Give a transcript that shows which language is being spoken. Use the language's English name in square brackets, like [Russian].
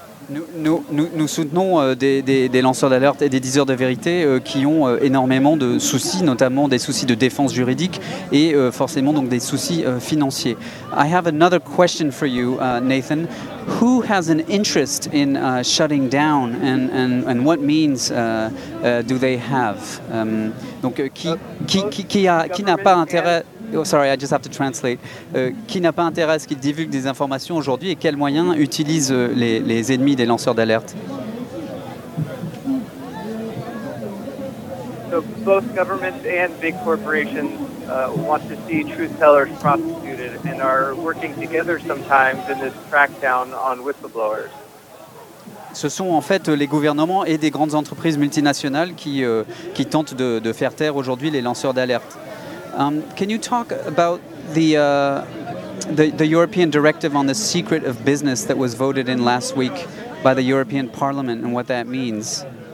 [French] Nous soutenons des lanceurs d'alerte et des diseurs de vérité qui ont énormément de soucis, notamment des soucis de défense juridique et forcément donc des soucis financiers. [English] I have another question for you, Nathan. Who has an interest in shutting down and what means do they have? [French] Qui n'a pas intérêt? [English] Oh, sorry, I just have to translate. [French] Qui n'a pas intérêt à ce qu'ils divulguent des informations aujourd'hui et quels moyens utilisent les ennemis des lanceurs d'alerte? [English] So both governments and big corporations want to see truth tellers prosecuted and are working together sometimes in this crackdown on whistleblowers. [French] Ce sont en fait les gouvernements et des grandes entreprises multinationales qui tentent de faire taire aujourd'hui les lanceurs d'alerte. [English] Can you talk about the European directive on the secret of business that was voted in last week by the European Parliament and what that means?